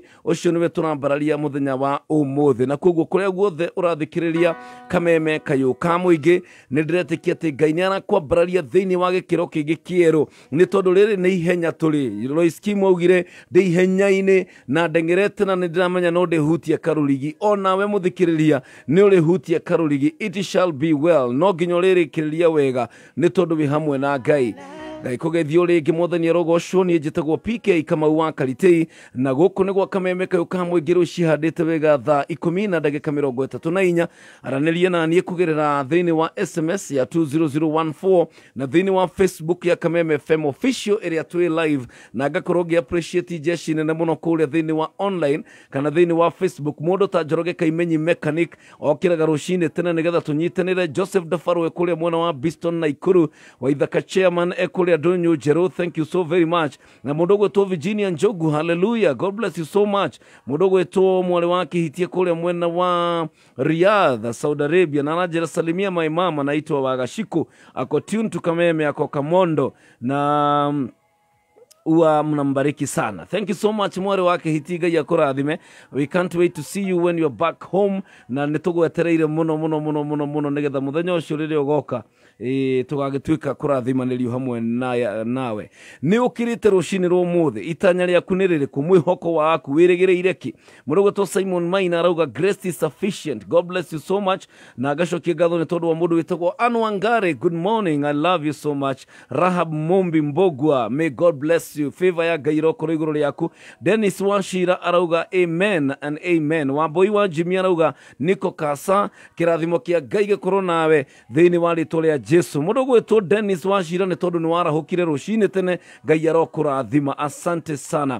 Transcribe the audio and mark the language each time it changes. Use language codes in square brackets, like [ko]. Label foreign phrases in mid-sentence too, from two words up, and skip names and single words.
[ki] Ũcio nĩwe tũrambararia mũthenya wa ũmũthĩ, na koguo kũrĩa guothe ũrathikĩrĩria kameme kayũ ka mũingĩ, nĩ ndĩretĩkia atĩ Ngai nĩ arakwambararia thĩinĩ wa gĩkĩro kĩngĩ kĩerũ, nĩ tondũ rĩrĩ nĩ ihenya tũrĩ. Lois Kim augire ndĩ ihenya-inĩ na ndengerete na nĩ ndĩramenya no ndĩhutie karũrigi. O nawe mũthikĩrĩria nĩ ũrĩhutie karũrigi. [en] It shall be well. [ki] No nginya ũrĩrĩkĩrĩria wega, nĩ tondũ wĩ hamwe na Ngai. Ngai kũgeithio rĩngĩ Mwathani arogocwo. Niĩ njĩtagwo PK Kamau wa Karitĩi, na gũkũ nĩ gwa kameme kayũ ka mũingĩ rĩu cihandĩte wega thaa 10 na ndagĩka 34. Aranĩria na niĩ kũgerera thĩinĩ wa SMS ya 20014 na thĩinĩ wa Facebook ya Kameme FM official ĩrĩa twĩ live, na ngakorwo ngĩ appreciate jeshi nene mũno kũrĩa thĩinĩ wa online kana thĩinĩ wa Facebook. Mũndũ ta Njoroge Kaimenyi mechanic okĩraga rũcinĩ tene nĩgetha tũnyitanĩre. Joseph Dafarwe kũrĩa mwena wa Biston Naikuru, Waithaka chairman kũrĩa Ndonyo Jero, [en] thank you so very much. [ki] Na mũndũ gwĩtwo Virginia Njogu, [en] hallelujah, God bless you so much. [ki] Mũndũ gwĩtwo mwarĩ wa Kĩhitie kũrĩa mwena wa Riyadh, Saudi Arabia, [sw] na anajera salimia [en] my mama [sw] anaitwa Wagashiku, ako [en] tune to Kameme, [sw] ako Kamondo. Na Uwa mnambariki sana. [en] Thank you so much [ki] mware wake hitiga ya kurathime. [en] We can't wait to see you when you're back home. [ki] Na nitugwetereire muno nigetha muthenya ucio riria ugoka tugagituika kurathimanĩrio hamwe nawe. Ni ukirite rucini rwo muthi itanya rĩaku nĩ rĩrĩkũ? Mwĩhoko waku wĩrĩgĩrĩire ki? Mũrũgũ to Simon Maina arauga [en] grace is sufficient. God bless you so much. [ki] Na agacokia ngatho nĩ tondũ wa mũndũ wĩtagwo Anwangare. [en] Good morning, I love you so much. Rahab Mombi Mbogwa, may God bless you. [ki] Favor ya Ngai ĩrokorwo igũrũ rĩaku. Dennis Washira arauga [en] amen and amen. [ki] Wambui wa Jimmy arauga Niko Kasa, kĩrathimo kĩa Ngai gĩkorwo nawe thĩinĩ wa rĩtwa rĩa Jesu. Mũndũ gwĩtwo Dennis Washira nĩ tondũ nĩ warahũkire rũcinĩ tene. Ngai arokũrathima. [sw] Asante sana.